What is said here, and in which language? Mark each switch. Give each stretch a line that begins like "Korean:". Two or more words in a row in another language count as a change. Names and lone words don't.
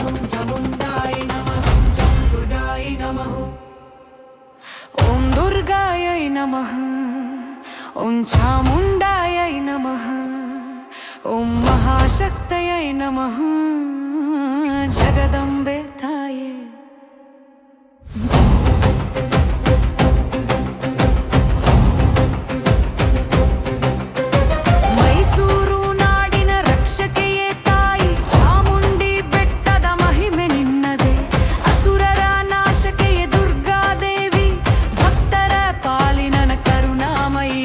Sanskrit: ॐ चामुण्डायै नमः। दुर्गायै नमः। ॐ दुर्गायै नमः। ॐ चामुण्डायै नमः। ॐ महाशक्तयै नमः। जगदम्बे ताये।
Kannada: ಮೈಸೂರು ನಾಡಿನ ರಕ್ಷಕೆಯೇ ತಾಯಿ ಚಾಮುಂಡಿ ಬೆಟ್ಟದ ಮಹಿಮೆ ನಿನ್ನದೇ. ಅಸುರರ ನಾಶಕೆಯೇ ದುರ್ಗಾದೇವಿ ಭಕ್ತರ ಪಾಲಿನ ಕರುಣಾಮಯಿ.